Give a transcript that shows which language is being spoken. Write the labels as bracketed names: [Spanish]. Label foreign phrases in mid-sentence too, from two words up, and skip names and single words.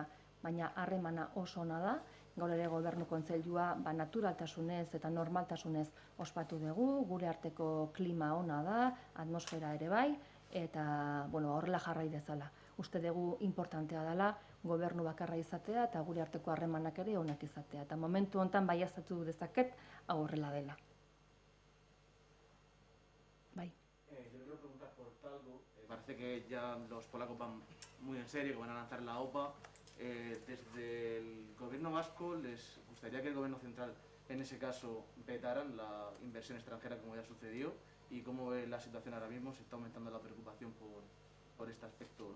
[Basque] Baina harremana oso ona da, gaur ere gobernu kontseilua naturaltasunez eta normaltasunez ospatu dugu, gure arteko klima ona da, atmosfera ere bai, eta horrela jarrai dezala. Uste dugu importantea dela gobernu bakarra izatea eta gure arteko harremanak ere onak izatea. Eta momentu honetan baieztatu dezaket hau horrela dela. Bai. [Spanish] Yo quiero preguntar por Talgo. Parece que ya los polacos van muy en serio, que van a lanzar la OPA. Desde el gobierno vasco, ¿les gustaría que el gobierno central, en ese caso, vetaran la inversión extranjera como ya sucedió? ¿Y cómo ve la situación ahora mismo? ¿Se está aumentando la preocupación por este aspecto o no?